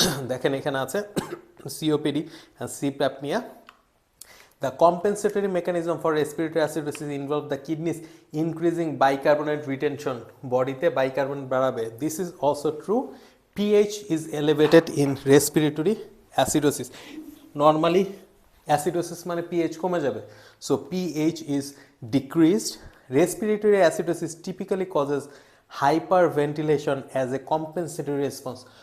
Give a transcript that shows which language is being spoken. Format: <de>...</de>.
<bn>দেখেন এখানে আছে COPD and sleep apnea.</bn> <en>The compensatory mechanism for respiratory acidosis involve the kidneys increasing bicarbonate retention.</en> <bn>Bodyতে bicarbonate বাড়াবে.</bn> <en>This is also true. pH is elevated in respiratory acidosis.</en> <bn>Normally acidosis মানে pH কমে যাবে.</bn> <en>So pH is decreased. Respiratory acidosis typically causes hyperventilation as a compensatory response.</en>